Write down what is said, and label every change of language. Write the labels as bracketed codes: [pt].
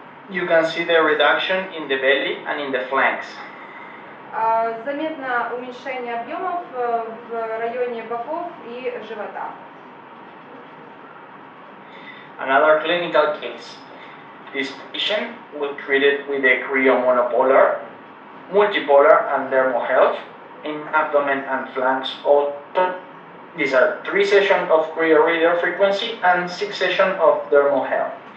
[en] You can see the reduction in the belly and in the flanks. [ru] Заметно уменьшение объемов в районе боков и живота. [en] Another clinical case. This patient was treated with a cryomonopolar, multipolar, and dermal health in abdomen and flanks. Also, these are 3 sessions of cryo frequency and 6 sessions of dermal health.